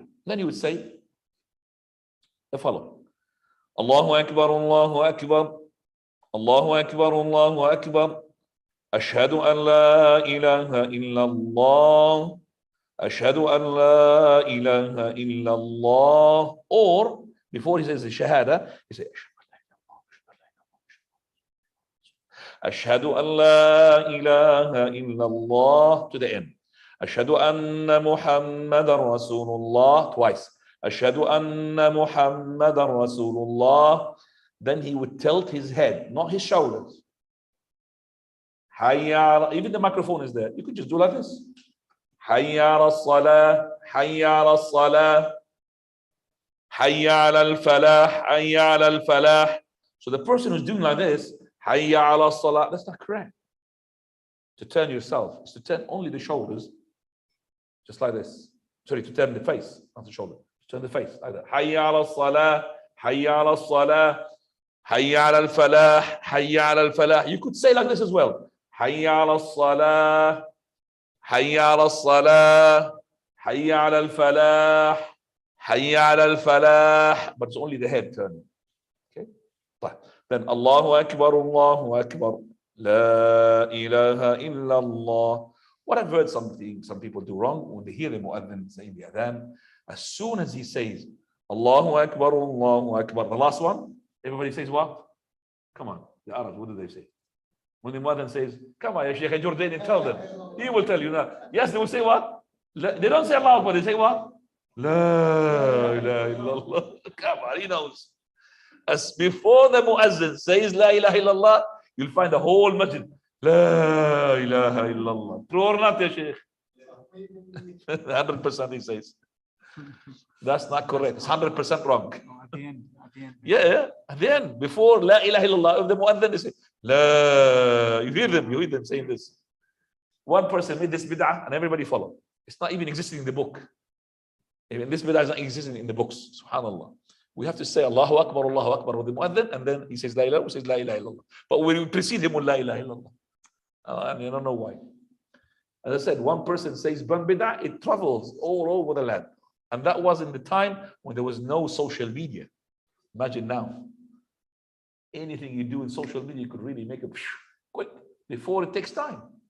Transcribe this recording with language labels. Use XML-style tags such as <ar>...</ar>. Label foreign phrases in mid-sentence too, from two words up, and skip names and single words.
<en>Then you would say the following:</en> <ar>الله أكبر، الله أكبر، الله أكبر، الله أكبر. أشهد أن لا إله إلا الله. أشهد أن لا إله إلا الله.</ar> <en>Or before he says the shahada, he says</en> <ar>أشهد أن لا إله إلا الله</ar> <en>to the end.</en> <ar>أشهد أن محمدا رسول الله twice. أشهد أن محمدا رسول الله.</ar> <en>Then he would tilt his head, not his shoulders. Hayya, even the microphone is there. You could just do like this.</en> <ar>حي على الصلاة حي على الصلاة حي على الفلاح حي على الفلاح.</ar> <en>So the person who's doing like this,</en> <ar>حي على الصلاة,</ar> <en>that's not correct. To turn yourself is to turn only the shoulders, just like this. Sorry, to turn the face, not the shoulder. To turn the face like that.</en> <ar>حي على الصلاة حي على الصلاة حي على الفلاح حي على الفلاح.</ar> <en>You could say like this as well.</en> <ar>حي على الصلاة حي على الصلاة حي على الفلاح حي على الفلاح.</ar> <en>But it's only the head turning. Okay.</en> <ar>Then الله أكبر، الله أكبر. لا إله إلا الله.</ar> <en>What I've heard some people do wrong when they hear the muadhin saying the adhan, as soon as he says</en> <ar>الله أكبر، الله أكبر,</ar> <en>the last one, everybody says what? Come on, the Arabs, what do they say? When the muadhin says, come on,</en> <ar>يا شيخ</ar> <en>Jordanian, tell them. He will tell you now. Yes, they will say what? They don't say</en> <ar>الله أكبر,</ar> <en>they say what?</en> <ar>لا إله إلا الله.</ar> <en>Come on, he knows. As before the muazzin says</en> <ar>لا إله إلا الله,</ar> <en>you'll find the whole masjid.</en> <ar>لا إله إلا الله.</ar> <en>True or not,</en> <ar>يا شيخ?</ar> <en>100% he says. That's not correct. It's 100% wrong. At the end. Yeah, at the end, before</en> <ar>لا إله إلا الله,</ar> <en>if the muazzin is saying La, you hear them saying this. One person made this bid'ah and everybody followed. It's not even existing in the book. Even this bid'ah is not existing in the books. Subhanallah. We have to say</en> <ar>الله أكبر</ar> <en>with the muadhin, and then he says</en> <ar>لا إله,</ar> <en>we say</en> <ar>لا إله إلا الله.</ar> <en>But we precede him with</en> <ar>لا إله إلا الله.</ar> <en>And you don't know why. As I said, one person says one bid'ah, it travels all over the land. And that was in the time when there was no social media. Imagine now. Anything you do in social media, you could really make it quick before it takes time.</en>